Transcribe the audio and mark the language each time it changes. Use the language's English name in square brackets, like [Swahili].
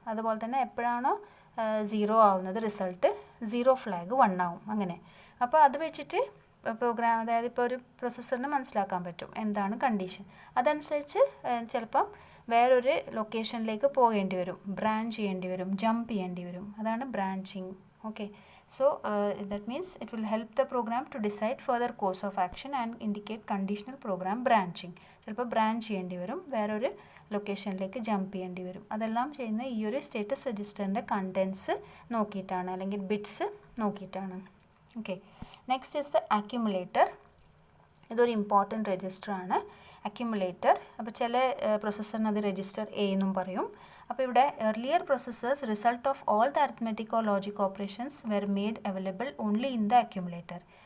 [Malayalam] അതുപോലെ തന്നെ എപ്പോഴാണോ 0 ആവുന്നത് റിസൾട്ട്, 0 ഫ്ലാഗ് 1 ആവും. അങ്ങനെ അപ്പോൾ അത് വെച്ചിട്ട് പ്രോഗ്രാം, അതായത് ഇപ്പോൾ ഒരു പ്രൊസസ്സറിന് മനസ്സിലാക്കാൻ പറ്റും എന്താണ് കണ്ടീഷൻ. അതനുസരിച്ച് ചിലപ്പം വേറൊരു ലൊക്കേഷനിലേക്ക് പോകേണ്ടി വരും, ബ്രാഞ്ച് ചെയ്യേണ്ടി വരും, ജമ്പ് ചെയ്യേണ്ടി വരും. അതാണ് branching. [English] Okay, so that means it will help the program to decide further course of action and indicate conditional program branching. [Malayalam] ചിലപ്പോൾ ബ്രാഞ്ച് ചെയ്യേണ്ടി വരും, വേറൊരു ലൊക്കേഷനിലേക്ക് ജമ്പ് ചെയ്യേണ്ടി വരും. അതെല്ലാം ചെയ്യുന്ന ഈ ഒരു സ്റ്റേറ്റസ് രജിസ്റ്ററിൻ്റെ കണ്ടൻസ് നോക്കിയിട്ടാണ്, അല്ലെങ്കിൽ ബിറ്റ്സ് നോക്കിയിട്ടാണ്. Okay, [English] Next is the accumulator. [Malayalam] ഇതൊരു ഇമ്പോർട്ടൻറ്റ് രജിസ്റ്റർ ആണ് അക്യുമുലേറ്റർ. അപ്പോൾ ചില പ്രൊസസ്സറിന് അത് രജിസ്റ്റർ എ എന്നും പറയും. അപ്പോൾ ഇവിടെ [English] earlier processors result of all the arithmetic or logic operations were made available only in the accumulator.